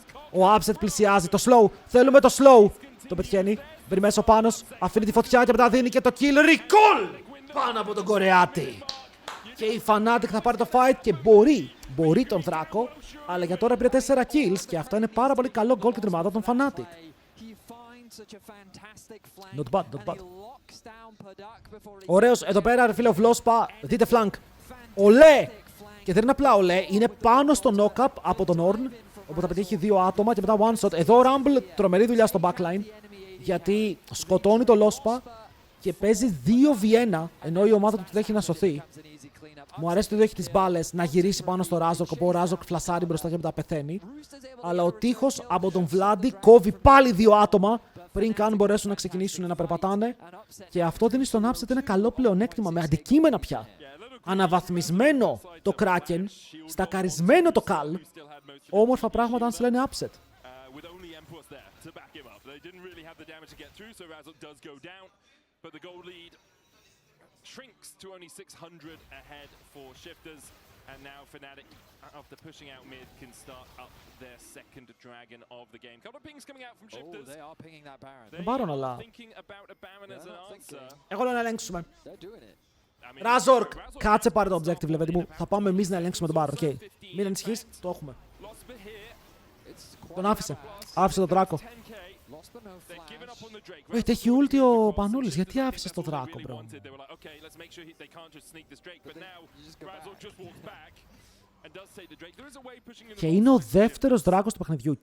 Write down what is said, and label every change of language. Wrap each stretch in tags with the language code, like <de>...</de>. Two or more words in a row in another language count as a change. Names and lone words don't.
<el>Ο Upset πλησιάζει, το slow, θέλουμε το slow. Το πετυχαίνει, μπαίνει μέσα ο Πάνος, αφήνει τη φωτιά και μετά δίνει και το kill. Recall! Πάνω από τον Κορεάτη. Και η Fnatic θα πάρει το fight και μπορεί τον Θράκο, αλλά για τώρα πήρε 4 kills και αυτό είναι πάρα πολύ καλό goal και τριμπάδα των Fnatic.</el> <en>Not bad.</en> <el>Ωραίος, εδώ πέρα ρε φίλε ο Βλόσπα, δείτε flank. Ολέ! Και δεν είναι απλά ολέ, είναι πάνω στο knock-up από τον Ornn, όπου θα πετύχει 2 άτομα και μετά</el> <en>one shot.</en> <el>Εδώ ο Rumble, τρομερή δουλειά στο backline, γιατί σκοτώνει το Λόσπα και παίζει 2v1, ενώ η ομάδα του έχει να σωθεί. Μου αρέσει ότι έχει τις μπάλες να γυρίσει πάνω στο Razork, όπου ο Razork φλασάρει μπροστά και μετά πεθαίνει. Αλλά ο τείχος από τον Vladi κόβει πάλι 2 άτομα πριν καν μπορέσουν να ξεκινήσουν να περπατάνε. Και αυτό δίνει στον Upset ένα καλό πλεονέκτημα με αντικείμενα πια. Αναβαθμισμένο το Kraken, στακαρισμένο το Kal. Όμορφα πράγματα αν σε λένε Upset.</el> <en>But the goal lead shrinks to only 600 ahead for Shifters, and now Fnatic, after pushing out mid, can start up their second dragon of the game. Couple of pings coming out from Shifters. They are pinging that Baron. They are thinking about a Baron as an answer.</en> <el>Εγώ λέω να ελέγξουμε.</el> <en>They're doing it.</en> <el>Razork, κάτσε πάρε το objective, λέτε μου. Θα πάμε εμείς να ελέγξουμε τον Baron. Okay. Μην ανησυχείς, το έχουμε. Τον άφησε. Άφησε τον Δράκο. Wait, έχει ulti ο Πανούλης. Γιατί άφησες τον Δράκο, bro? Και είναι ο δεύτερος Δράκος του παιχνιδιού.</el>